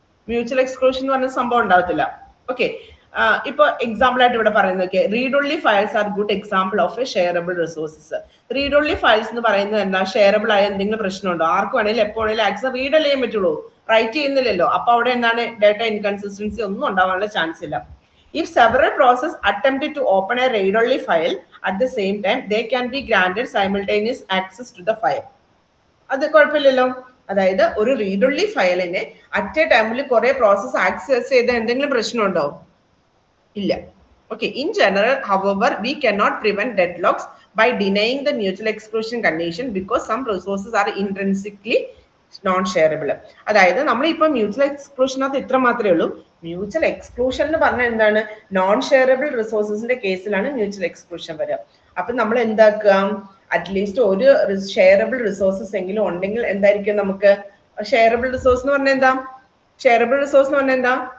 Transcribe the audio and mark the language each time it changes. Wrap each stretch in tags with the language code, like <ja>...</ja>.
<ml>Mutual exclusion എന്ന് പറഞ്ഞ സംഭവം ഉണ്ടാവത്തില്ല. ഓക്കെ, ഇപ്പൊ എക്സാമ്പിൾ ആയിട്ട് ഇവിടെ പറയുന്നത്</ml> <en>Read only files are good example of a shareable resources.</en> <ml>Read only files എന്ന് പറയുന്നത് എന്താ? ഷെയറബിൾ ആയ എന്തെങ്കിലും പ്രശ്നമുണ്ടോ? ആർക്ക് വേണമെങ്കിലും എപ്പോ വേണമെങ്കിലും ആക്സസ് റീഡ് അല്ലേ ചെയ്യാൻ പറ്റുള്ളൂ, റൈറ്റ് ചെയ്യുന്നില്ലല്ലോ. അപ്പൊ അവിടെ എന്താണ്? ഡാറ്റ ഇൻകൺസിസ്റ്റൻസി ഒന്നും ഉണ്ടാവാനുള്ള ചാൻസ് ഇല്ല.</ml> <en>If several processes attempted to open a read-only file at the same time, they can be granted simultaneous access to the file.</en> <ml>അത് കുഴപ്പമില്ലല്ലോ. അതായത് ഒരു റീഡ് ഓൺലി ഫയലിനെ അറ്റ് എ ടൈമിൽ കുറെ പ്രോസസ് ആക്സസ് ചെയ്ത എന്തെങ്കിലും പ്രശ്നമുണ്ടോ? ഇല്ല.</ml> <en>Okay, in general, however, we cannot prevent deadlocks by denying the mutual exclusion condition because some resources are intrinsically non shareable.</en> <ml>അതായത് നമ്മൾ ഇപ്പൊ മ്യൂച്വൽ എക്സ്ക്ലൂഷനകത്ത് ഇത്ര മാത്രമേ ഉള്ളൂ. മ്യൂച്വൽ എക്സ്ക്ലൂഷൻ എന്ന് പറഞ്ഞാൽ എന്താണ്? നോൺ ഷെയറബിൾ റിസോഴ്സസിന്റെ കേസിലാണ് മ്യൂച്വൽ എക്സ്ക്ലൂഷൻ വരിക. അപ്പൊ നമ്മൾ എന്താക്കുക? അറ്റ്ലീസ്റ്റ് ഒരു ഷെയറബിൾ റിസോഴ്സസ് എങ്കിലും ഉണ്ടെങ്കിൽ എന്തായിരിക്കും നമുക്ക്? ഷെയറബിൾ റിസോഴ്സ് എന്ന് പറഞ്ഞാൽ എന്താ? ഷെയറബിൾ റിസോഴ്സ് എന്ന് പറഞ്ഞാൽ എന്താ?</ml>